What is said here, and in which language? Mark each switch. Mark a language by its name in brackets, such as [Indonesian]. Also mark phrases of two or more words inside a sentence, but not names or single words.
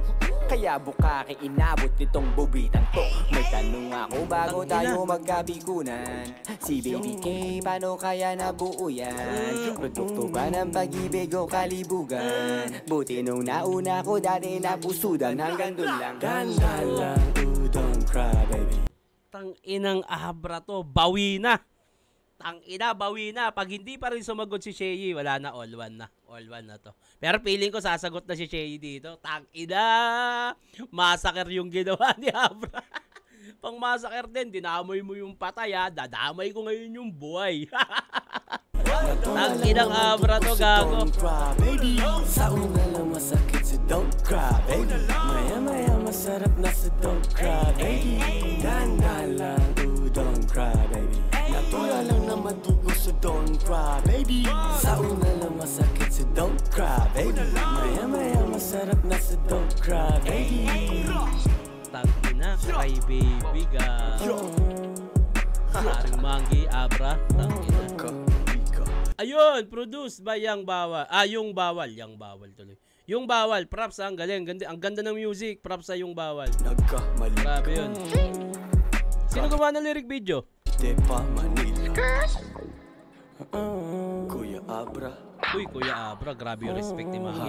[Filipino] Kaya bukake inabot nitong bubitang to. May tanong ako bago tayo magkabigunan. Si Baby K, paano kaya nabuo yan? Produkto ba ng pag-ibig o kalibugan? Buti nung nauna ko dati napusudan. Hanggang dun lang. Dahan-dahan lang, [English] don't cry, baby. [Filipino] Tang-inang Abra to, bawi na. Tang-ina, bawi na. Pag hindi pa rin sumagot si Shay, wala na, [English] all one [Filipino] na. [English] All one [Filipino] na to. Pero feeling ko sasagot na si Shay dito. Tang-ina, massacre yung ginawa ni Abra. Pang massacre din, dinamoy mo yung patay dadamay ko ngayon yung buhay. Tang-inang Abra to, gago. [English] Don't cry, baby. [Filipino] Sa una lang masakit, [English] so don't cry, baby. [Filipino] Maya-maya masarap na, [English] so don't cry, baby. [Filipino] Dahan-dahan lang, [English] don't cry, baby. [Filipino] Natural lang na madugo, [English] so don't cry, baby. [Filipino] Sa una lang masakit, [English] so don't cry, baby. [Filipino] Maya-maya masarap na, [English] so don't cry, baby. [Filipino] Tang-ina, [English] cry baby, [Filipino] gago. Haring Mangi, Abra, tang-ina. Ayun, [English] produced by Yang Bawal. Yung Bawal. Yang Bawal tuloy. [Filipino] Yung Bawal, props ang galing. Ang ganda ng music, props sa Yung Bawal. Nagkamali Grabe ka. yun. Sino gumawa ng lyric video? Tepa Manila. Kuya Abra. Uy, Kuya Abra, grabe yung respect ni Mangi.